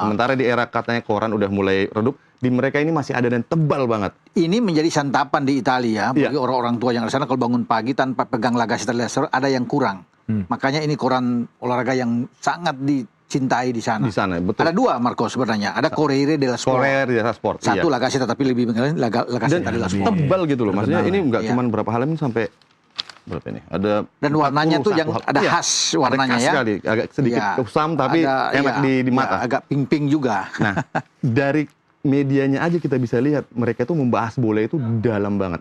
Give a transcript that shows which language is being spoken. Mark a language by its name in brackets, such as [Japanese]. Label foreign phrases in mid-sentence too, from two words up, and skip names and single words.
[Indonesian] Sementara di era katanya koran udah mulai redup, di mereka ini masih ada dan tebal banget. Ini menjadi santapan di Italia bagi orang-orang tua yang di sana. Kalau bangun pagi tanpa pegang La Gazzetta dello Sport ada yang kurang. Makanya ini koran olahraga yang sangat dicintai di sana. Di sana, betul. Ada 2, Marco, sebenarnya. Ada Corriere dello Sport. Corriere dello Sport. Satu La Gazzetta, tapi lebih mengenai La Gazzetta dello Sport. Tebal gitu loh. Maksudnya ini nggak cuma berapa halaman sampai berapa ini? Ada dan warnanya tuh yang ada khas warnanya, ada khas sekali. Agak sedikit kusam tapi enak di mata. Agak pink-pink juga. Nah, dari medianya aja kita bisa lihat mereka tuh membahas bola itu dalam banget.